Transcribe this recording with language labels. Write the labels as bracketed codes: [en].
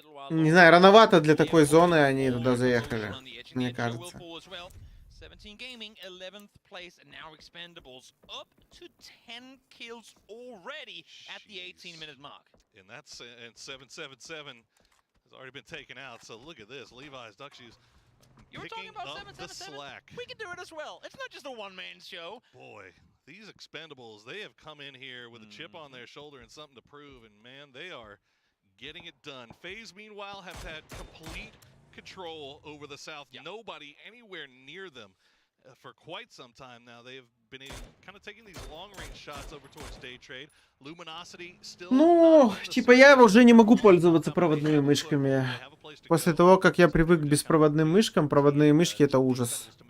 [ru] Не знаю, рановато для такой зоны они туда заехали, мне кажется. [en] 17 Gaming, 11th place, and now Expendables up to 10 kills already at the 18-minute mark. And that's and 777 has already been taken out. So look at this, Levi's Duck Shoes. You were talking about 777? We can do it as well. It's not just a one-man show. Boy, these Expendables, they have come in here with a chip on their shoulder and something to prove, and man, they are getting it done. FaZe, meanwhile, have had complete control over the South. Nobody anywhere near them for quite some time now. They've been kind of taking these long-range shots over towards day trade. Luminosity still. [ru] Ну, типа я уже не могу пользоваться проводными мышками. После того, как я привык к беспроводным мышкам, проводные мышки — это ужас.